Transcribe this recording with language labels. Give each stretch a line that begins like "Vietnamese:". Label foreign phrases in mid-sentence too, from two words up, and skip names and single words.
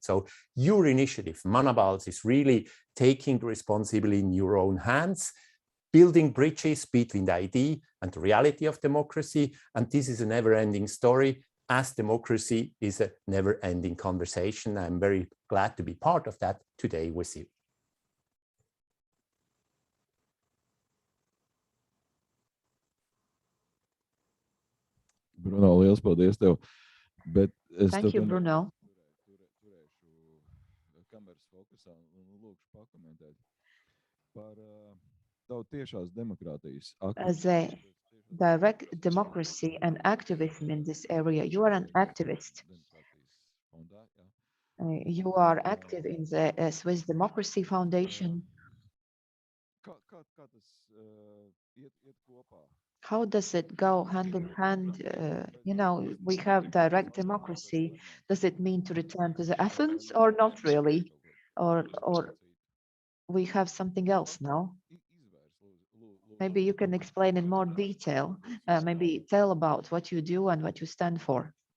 English: So your initiative, Manabals, is really taking the responsibility in your own hands, building bridges between the idea and the reality of democracy. And this is a never-ending story, as democracy is a never-ending conversation. I'm very glad to be part of that today with you.
Latvian: Bruno, liels paldies tev. Bet es
English: Thank you, Bruno.
Latvian: turēšu kameras fokusā un lūkšu pakomentēt par tavu tiešās demokrātijas
English: As a direct democracy and activism in this area, you are an activist. You are active in the Swiss Democracy Foundation.
Latvian: Kā tas iet kopā?
English: How does it go hand in hand? You know, we have direct democracy. Does it mean to return to the Athens or not really? Or we have something else now? Maybe you can explain in more detail, maybe tell about what you do and what you stand for.